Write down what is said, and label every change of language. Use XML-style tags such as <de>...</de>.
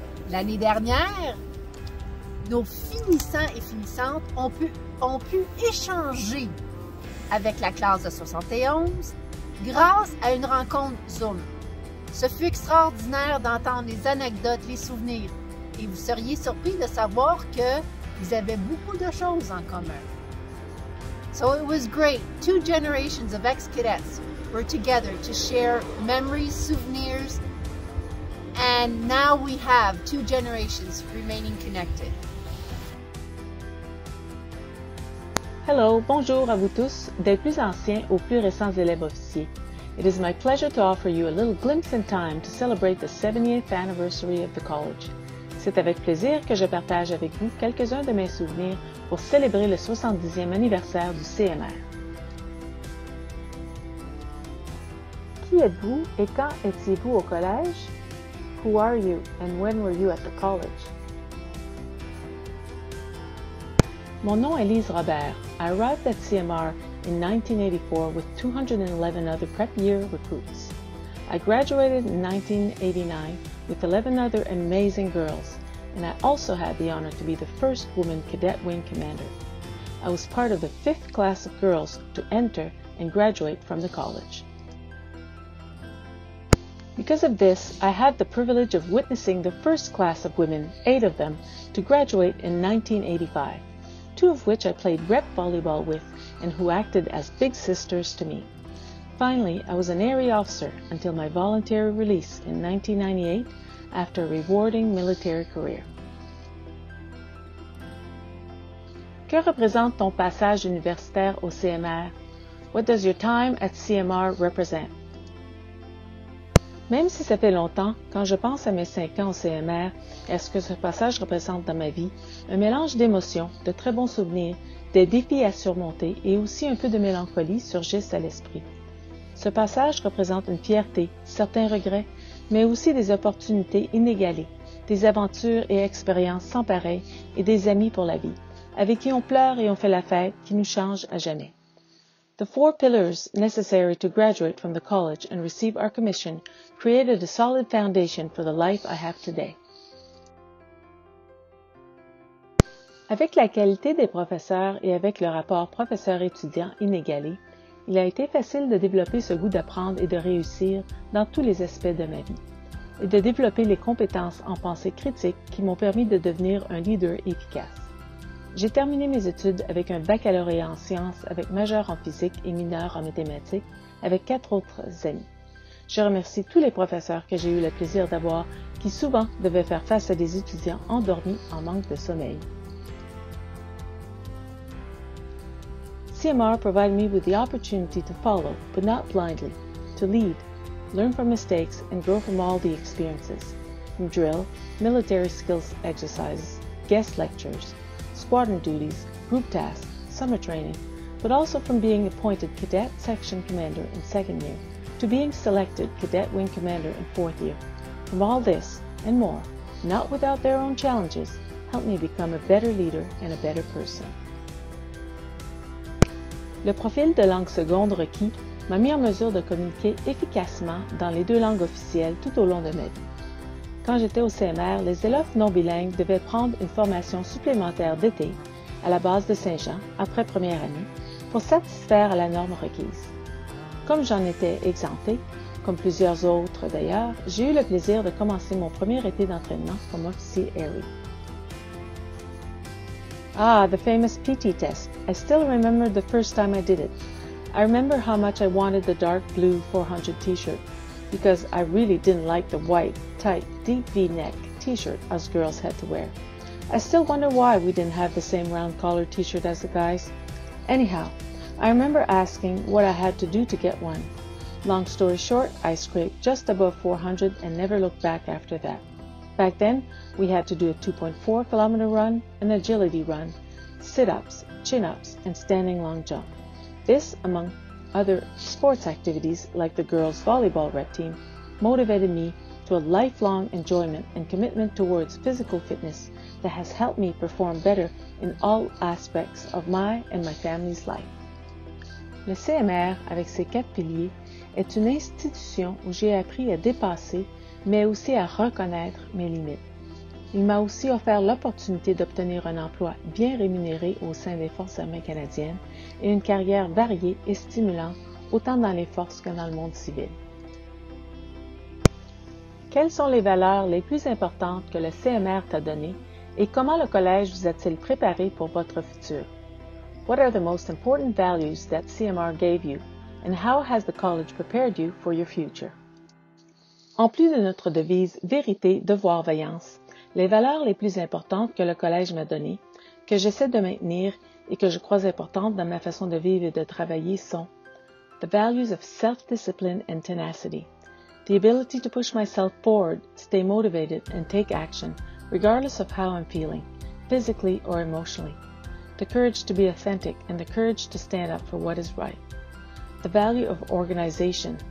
<fr>L'année dernière, nos finissants et finissantes ont pu échanger avec la classe de 71 grâce à une rencontre Zoom. Ce fut extraordinaire d'entendre les anecdotes, les souvenirs, et vous seriez surpris de savoir qu'ils avaient beaucoup de choses en commun.</fr> <en>So it was great. 2 generations of ex-cadets were together to share memories, souvenirs, and now we have 2 generations remaining connected.</en> <fr>Hello, bonjour à vous tous, des plus anciens aux plus récents élèves officiers.</fr> <en>It is my pleasure to offer you a little glimpse in time to celebrate the 70th anniversary of the college.</en> <fr>C'est avec plaisir que je partage avec vous quelques-uns de mes souvenirs pour célébrer le 70e anniversaire du CMR. Qui êtes-vous et quand étiez-vous au collège?</fr> <en>Who are you and when were you at the college?</en> <fr>Mon nom est Lise Robert.</fr> <en>I arrived at CMR in 1984 with 211 other prep year recruits. I graduated in 1989 with 11 other amazing girls, and I also had the honor to be the first woman cadet wing commander. I was part of the 5th class of girls to enter and graduate from the college. Because of this, I had the privilege of witnessing the first class of women, 8 of them, to graduate in 1985, 2 of which I played rep volleyball with and who acted as big sisters to me. Finally, I was an area officer until my voluntary release in 1998 after a rewarding military career.</en> <fr>Que représente ton passage universitaire au CMR?</fr> <en>What does your time at CMR represent?</en> <fr>Même si ça fait longtemps, quand je pense à mes 5 ans au CMR et à ce que ce passage représente dans ma vie, un mélange d'émotions, de très bons souvenirs, des défis à surmonter et aussi un peu de mélancolie surgissent à l'esprit. Ce passage représente une fierté, certains regrets, mais aussi des opportunités inégalées, des aventures et expériences sans pareil et des amis pour la vie, avec qui on pleure et on fait la fête, qui nous changent à jamais.</fr> <en>The 4 pillars necessary to graduate from the college and receive our commission created a solid foundation for the life I have today.</en> <fr>Avec la qualité des professeurs et avec le rapport professeur-étudiant inégalé, il a été facile de développer ce goût d'apprendre et de réussir dans tous les aspects de ma vie, et de développer les compétences en pensée critique qui m'ont permis de devenir un leader efficace. J'ai terminé mes études avec un baccalauréat en sciences avec majeur en physique et mineur en mathématiques avec 4 autres amis. Je remercie tous les professeurs que j'ai eu le plaisir d'avoir qui souvent devaient faire face à des étudiants endormis en manque de sommeil.</fr> <en>CMR provided me with the opportunity to follow, but not blindly, to lead, learn from mistakes, and grow from all the experiences, from drill, military skills exercises, guest lectures, squadron duties, group tasks, summer training, but also from being appointed cadet section commander in 2nd year to being selected cadet wing commander in 4th year. From all this and more, not without their own challenges, helped me become a better leader and a better person.</en> <fr>Le profil de langue seconde requis m'a mis en mesure de communiquer efficacement dans les 2 langues officielles tout au long de ma vie. Quand j'étais au CMR, les élèves non bilingues devaient prendre une formation supplémentaire d'été à la base de Saint-Jean, après première année, pour satisfaire à la norme requise. Comme j'en étais exemptée, comme plusieurs autres d'ailleurs, j'ai eu le plaisir de commencer mon premier été d'entraînement comme officier Airlie.</fr> <en>Ah, the famous PT test. I still remember the first time I did it. I remember how much I wanted the dark blue 400 t-shirt because I really didn't like the white, tight, deep V-neck t-shirt us girls had to wear. I still wonder why we didn't have the same round collar t-shirt as the guys. Anyhow, I remember asking what I had to do to get one. Long story short, I scraped just above 400 and never looked back after that. Back then, we had to do a 2.4 kilometer run, an agility run, sit-ups, chin-ups, and standing long jump. This, among other sports activities like the girls' volleyball rep team, motivated me to a lifelong enjoyment and commitment towards physical fitness that has helped me perform better in all aspects of my and my family's life.</en> <fr>Le CMR, avec ses 4 piliers, est une institution où j'ai appris à dépasser mais aussi à reconnaître mes limites. Il m'a aussi offert l'opportunité d'obtenir un emploi bien rémunéré au sein des Forces armées canadiennes et une carrière variée et stimulante autant dans les forces que dans le monde civil. Quelles sont les valeurs les plus importantes que le CMR t'a données et comment le collège vous a-t-il préparé pour votre futur?</fr> <en>What are the most important values that CMR gave you and how has the college prepared you for your future?</en> <fr>En plus de notre devise « Vérité, devoir, vaillance », les valeurs les plus importantes que le collège m'a données, que j'essaie de maintenir et que je crois importantes dans ma façon de vivre et de travailler sont</fr> <en>the values of self-discipline and tenacity, the ability to push myself forward, stay motivated, and take action, regardless of how I'm feeling, physically or emotionally, the courage to be authentic and the courage to stand up for what is right, the value of organization.</en>